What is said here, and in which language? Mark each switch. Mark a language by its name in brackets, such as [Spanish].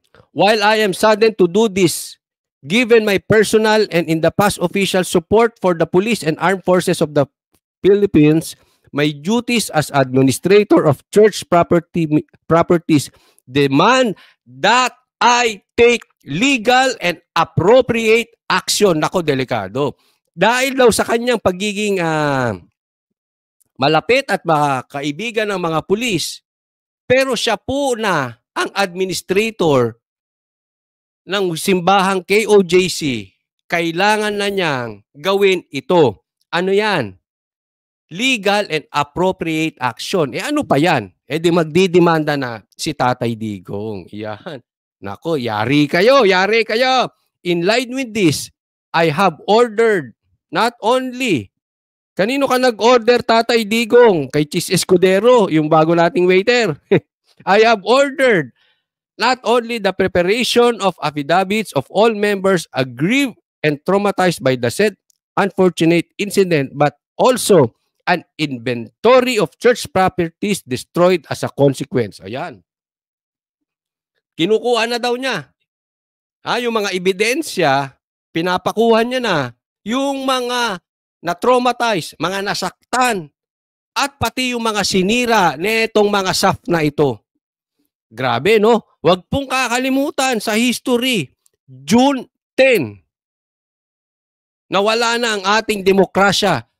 [English] While I am saddened to do this, given my personal and in the past official support for the police and armed forces of the Philippines, my duties as administrator of church properties demand that I take legal and appropriate action. [Filipino] Nako, delikado. Dahil daw sa kanyang pagiging malapit at kaibigan ng mga pulis, pero siya po na ang administrator ng simbahang KOJC, kailangan na niyang gawin ito. Ano yan? [English] Legal and appropriate action. [Filipino] Ano pa yan? Di magdidemanda na si Tatay Digong. Yan. Nako, yari kayo. [English] In line with this, I have ordered not only, [Filipino] kanino ka nag-order, Tatay Digong? Kay Chis Escudero, yung bago nating waiter. [English] I have ordered not only the preparation of affidavits of all members aggrieved and traumatized by the said unfortunate incident, but also an inventory of church properties destroyed as a consequence. Ayan. [Filipino] Kinukuha na daw niya. Yung mga ebidensya, pinapakuha niya na. Yung mga na-traumatize, mga nasaktan, at pati yung mga sinira netong mga SAF na ito. Grabe, no? Huwag pong kakalimutan sa history, June 10, nawala na ang ating demokrasya.